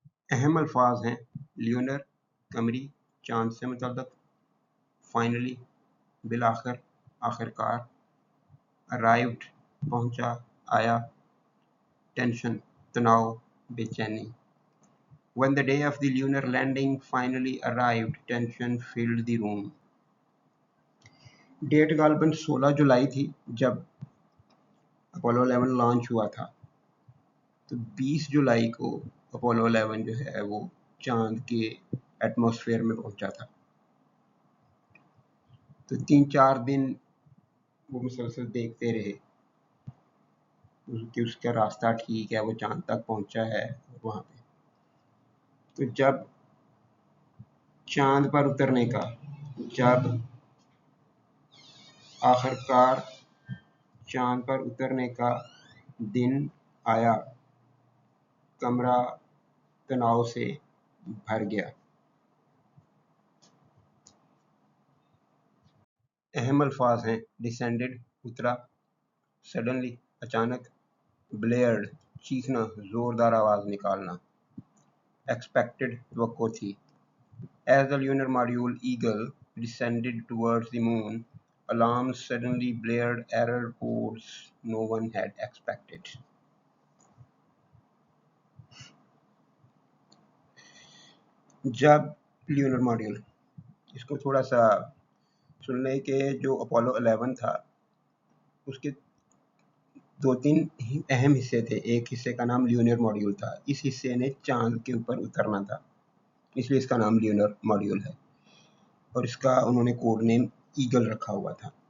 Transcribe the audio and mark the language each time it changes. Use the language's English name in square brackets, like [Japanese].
[Urdu] اہم الفاظ ہیں لیونر، قمری، چاند سے متعلق، فائنلی بالآخر، آخرکار، ارائیوڈ پہنچا، آیا، ٹینشن تناؤ، بے چینی. [English] When the day of the lunar landing finally arrived, tension filled the room. [Urdu] Date غالباً 16 جولائی تھی جب اپولو 11 لانچ ہوا تھا. تو 20 جولائی کو اپولو 11 جو ہے وہ چاند کے ایٹماسفیئر میں پہنچا تھا. تو 3-4 دن وہ مسلسل دیکھتے رہے کہ اس کا راستہ ٹھیک ہے، وہ چاند تک پہنچا ہے. وہاں پہ تو جب چاند پر اترنے کا، جب آخرکار چاند پر اترنے کا دن آیا، کمرہ تناؤ سے بھر گیا. اہم الفاظ ہیں ڈسینڈڈ اترا، سڈنلی اچانک، بلیئرڈ چیخنا زوردار آواز نکالنا، ایکسپیکٹڈ توقع تھی. [English] As the lunar module Eagle descended towards the moon, alarms suddenly blared error codes no one had expected. [Urdu] جب لیونر ماڈیول اس کو تھوڑا سا سن لیں کہ جو اپولو 11 تھا اس کے 2-3 اہم حصے تھے. ایک حصے کا نام لیونر ماڈیول تھا. اس حصے نے چاند کے اوپر اترنا تھا، اس لیے اس کا نام لیونر ماڈیول ہے، اور اس کا انہوں نے کوڈ نیم ایگل رکھا ہوا تھا.